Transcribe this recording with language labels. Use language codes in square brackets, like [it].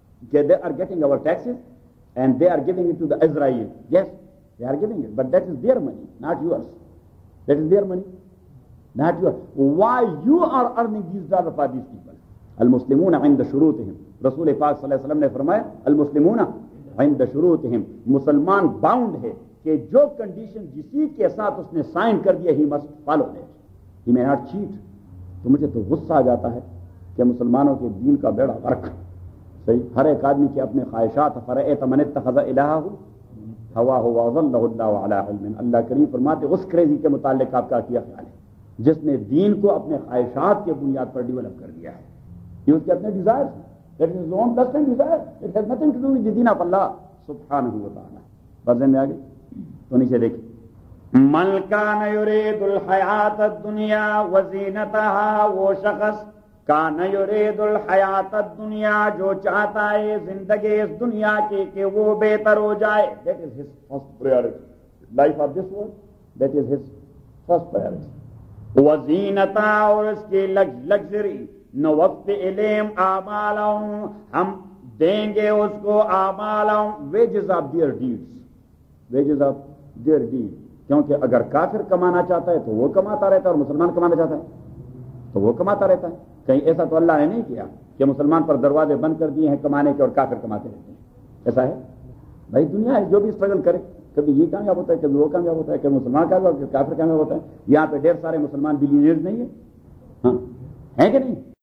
[en] They are getting our taxes and they are giving it to the Israel. Yes. They are giving it, but that is their money, not yours. That is their money, not yours. Why you are earning these dollars for these people? [ar] Al-Muslimuna عند شروطهم. [ur] رسول پاک صلی اللہ علیہ وسلم نے فرمایا, Al-Muslimuna عند شروطهم. مسلمان bound ہے کہ جو condition جسی کے ساتھ اس نے sign کر دیا, [en] he must follow it. He may not cheat. [ur] تو مجھے تو غصہ آ جاتا ہے کہ مسلمانوں کے دین کا بیڑا غرق. صحیح, ہر ایک آدمی کے اپنے خواہشات. [ar] فرأیت من اتخذ الہہ ہوا ہوا ظلہ اللہ علی علم. [ur] اللہ کریم فرماتے ہیں اس کریزی کے متعلق آپ کا کیا خیال ہے جس نے دین کو اپنے خواہشات کے بنیاد پر ڈیولپ کر دیا ہے. یہ اس کے اپنے ڈیزائرز ہیں. [en] That is his own lust and desire. It has nothing to do with the deen of Allah سبحانہ وتعالی. [ur] بس میں آگے تو نیچے دیکھیں, [ar] من کان یرید الحیات الدنیا وزینتہا. [ur] وہ شخص [ar] کان یرید الحیات الدنیا, [ur] جو چاہتا ہے زندگی اس دنیا کی کہ وہ بہتر ہو جائے. [en] That is his first priority. Life of this world, that is his first priority. [ur] وزینتا, اور اس کی لگزری. [ar] نوقت علیم آمالاں, [ur] ہم دیں گے اس کو آمالاں. [en] Wages of their deeds. Wages of their deeds. [ur] کیونکہ اگر کافر کمانا چاہتا ہے تو وہ کماتا رہتا ہے, اور مسلمان کمانا چاہتا ہے تو وہ کماتا رہتا ہے. کہیں ایسا تو اللہ نے نہیں کیا کہ مسلمان پر دروازے بند کر دیے ہیں کمانے کے اور کافر کماتے رہتے ہیں. ایسا ہے بھائی, دنیا ہے. جو بھی اسٹرگل کرے, کبھی یہ کامیاب ہوتا ہے, کبھی وہ کامیاب ہوتا ہے, کبھی مسلمان کامیاب ہوتا ہے, کافر کامیاب ہوتا ہے. یہاں پہ ڈھیر سارے مسلمان بلینئرز نہیں ہیں, ہاں ہیں کہ نہیں؟